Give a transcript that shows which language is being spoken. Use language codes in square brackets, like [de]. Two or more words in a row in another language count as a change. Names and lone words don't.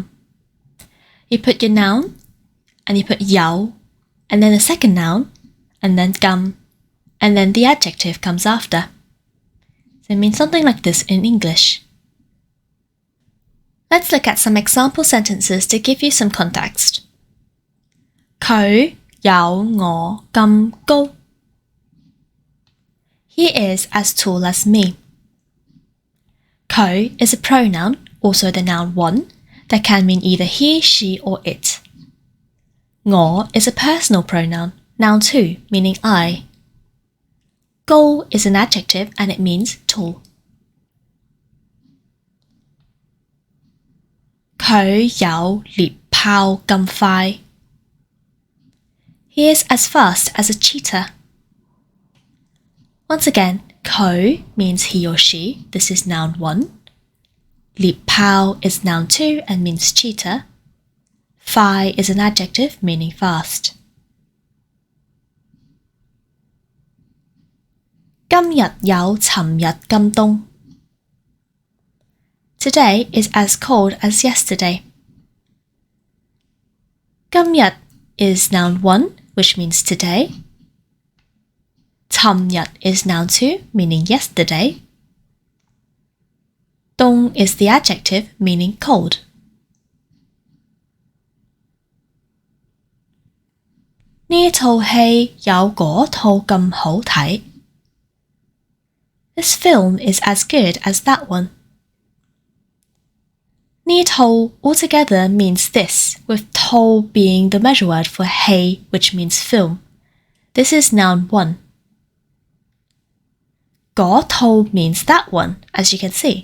[en] You put your noun, and you put jau, and then the second noun, and then gum, and then the adjective comes after. So it means something like this in English. Let's look at some example sentences to give you some context. [yue] 佢有我咁高. [en] He is as tall as me. 佢 is a pronoun, also the noun one, that can mean either he, she, or it. 我 is a personal pronoun, noun two, meaning I. 高 is an adjective and it means tall. [yue] 佢有獵豹咁快. [en] He is as fast as a cheetah. Once again, 佢 means he or she, this is noun one. 獵豹 is noun two and means cheetah. 快 is an adjective meaning fast. [yue] 今日有尋日咁凍. [en] Today is as cold as yesterday. 今日 is noun one, which means today. 尋日 is noun two, meaning yesterday. 凍 is the adjective meaning cold. [yue] 呢套戲有嗰套咁好睇. [en] This film is as good as that one. 呢套 altogether means this, with 套 being the measure word for 戲, which means film. This is noun one. 嗰套 means that one, as you can see.